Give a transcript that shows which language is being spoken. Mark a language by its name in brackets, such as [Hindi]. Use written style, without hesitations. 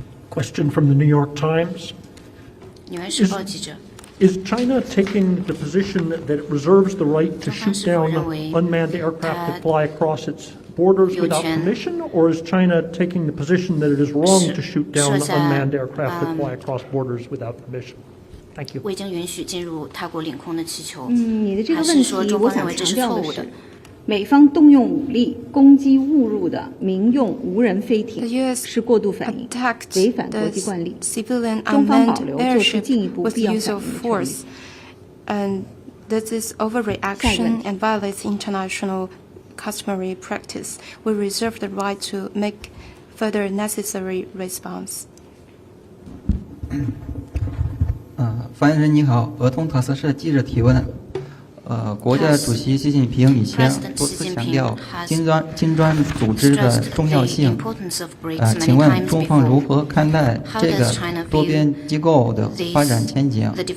[English] Question from the New York Times. Is China taking the position that it reserves the right to shoot down unmanned aircraft that fly across its borders without permission, or is China taking the position that it is wrong to shoot down unmanned aircraft that fly across borders without permission? Thank you. [Chinese] 你的这个问题，我想强调的是，美方动用武力攻击误入的民用无人飞艇是过度反应，违反国际惯例。中方保留做出进一步必要反应的权利。 [English] And this is overreaction and violates international customary practice. We reserve the right to make further necessary response. [Chinese] 发言人你好，俄通塔斯社记者提问。国家主席习近平以前多次强调金砖组织的重要性。请问中方如何看待这个多边机构的发展前景？